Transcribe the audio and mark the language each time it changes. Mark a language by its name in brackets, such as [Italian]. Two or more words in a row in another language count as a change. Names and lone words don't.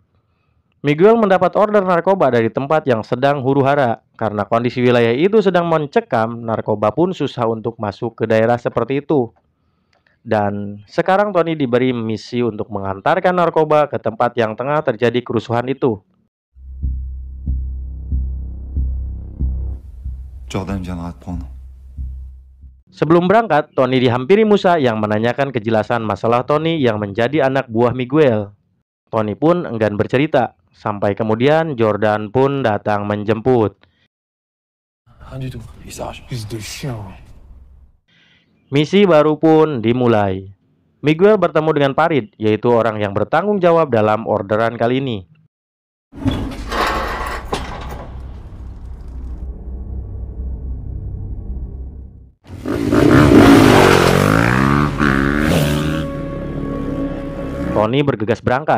[Indonesian] Miguel mendapat order narkoba dari tempat yang sedang huru-hara. Karena kondisi wilayah itu sedang mencekam, narkoba pun susah untuk masuk ke daerah seperti itu. Dan sekarang Tony diberi misi untuk mengantarkan narkoba ke tempat yang tengah terjadi kerusuhan itu. [French] Jordan viendra te prendre. [Indonesian] Sebelum berangkat, Tony dihampiri Musa yang menanyakan kejelasan masalah Tony yang menjadi anak buah Miguel. Tony pun enggan bercerita. Sampai kemudian Jordan pun datang menjemput. [French] Rien du tout, il s'arrache. Fils de chien. [Indonesian] Misi baru pun dimulai. Miguel bertemu dengan Farid, yaitu orang yang bertanggung jawab dalam orderan kali ini. Tony bergegas berangkat.